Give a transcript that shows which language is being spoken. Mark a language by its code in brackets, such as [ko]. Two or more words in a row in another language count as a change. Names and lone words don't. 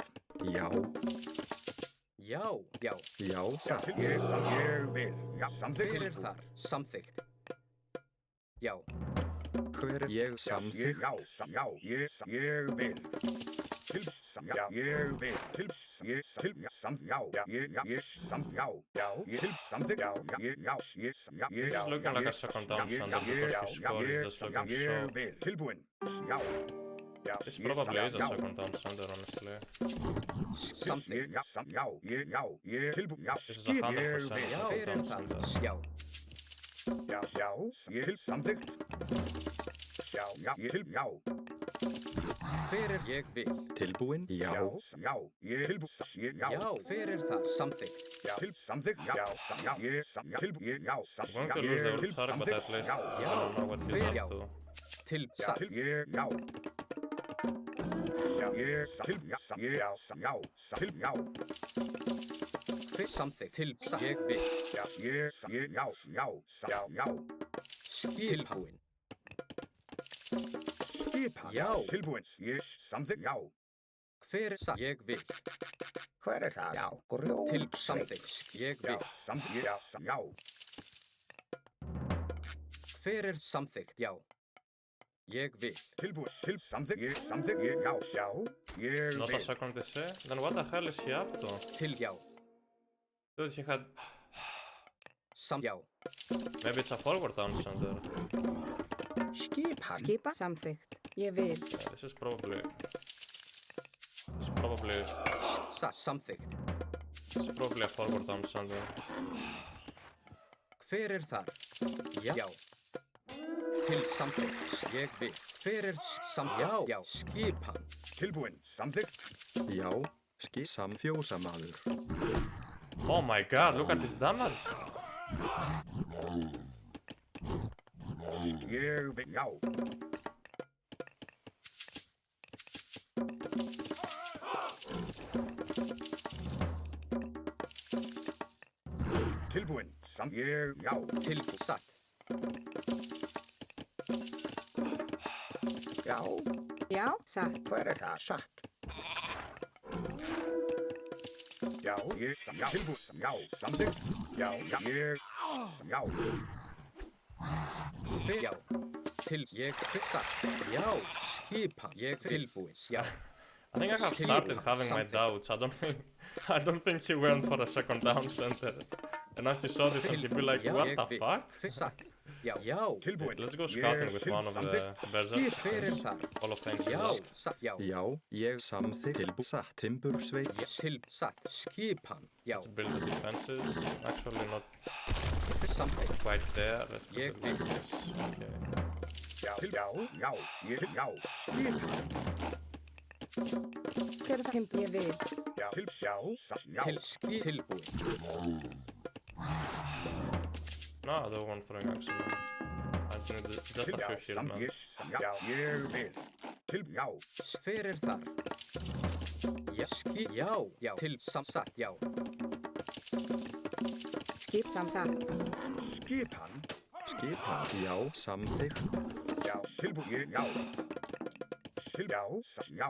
[is] já, Já. Já. já, Ég vil. Já. Samþykkt. Hver er þar? Samþykkt. Já. hver er ég samþykkt? Já. Ég vil. Já. Ég vil. [en] This is looking like a second down Sander because his score is just looking so... [is] Tilbúin. Já. [en] This probably is a second down Sander, honestly. [is] Samþykkt. [en] This is 100% [is] Já. [en] second [is] Hver er [en] down [is] þar? [en] Sander. [is] Já. Samþykkt. Já. Hver er ég vil? Tilbúin? Já, Já. Hver er þar? Samþykkt. Samþykkt. Já. [en] I'm going to lose the Ulfsark, but at least I don't know what he's [is] Já. [en] up to. [is] Satt. Hver samþykkt? Satt. Ég vil. Tilbúin. Já. Tilbúin. Samþykkt. Já. Hver er satt? Ég vil. Hver er það? Já. Samþykkt. Ég vil. Samþykkt. Já. Hver er samþykkt? Já. Ég vil. Tilbúin. Samþykkt. Já. Ég [en] Not a [is] vil. [en] second DC? Then what the hell is he up to? [is] Já. [en] Dude, he had... [is] Já. [en] Maybe it's a forward down Sander. [is] Skipa. Samþykkt. Ég vil. [en] Yeah, this is probably... This is probably... [is] Samþykkt. [en] This is probably a forward down Sander. [is] Hver er þar? Já. Samþykkt. Ég vil. Hver er samþykkt? Já. Skipan. Tilbúin. Samþykkt. já, samfjósamaður. [en] Oh my god, look at this damage! [is] Ég vil. Já. Tilbúin. Já. Tilbúin. Satt. Já. Já. Satt. Hver er það? Satt. Já. Tilbúin. Já. Samþykkt. Já. Já. Já. Ég vil. Satt. Já. Skipan. Ég tilbúin. Já. [en] I think I have started having my doubts. I don't think he went for a second down Sander. And now he saw this and he'd be like, what the fuck? [is] Satt. Já. Já. Tilbúin. [en] Let's go scouting with one of the berserks. [is] Hver er þar? [en] All of thanks. [is] Já. Satt. Já. Já, ég samþykkt tilbúin, timbursveit, Satt. Skipan. Já. [en] Let's build the defenses. Actually not [is] Samþykkt. [en] quite there. Let's put [is] Ég [en] it [is] vil. [en] like this. Okay. [is] Já. Skipan. Hver er það? Ég vil. Já. Tilbúin. [en] No, the one throwing axe. I need just a few heal, man. [is] Já, ég vil. Já. Hver þar? Já, já, satt, já. Skip samsatt. Skipan. Skipan, já, samþykkt. Já, tilbúin, já. Já.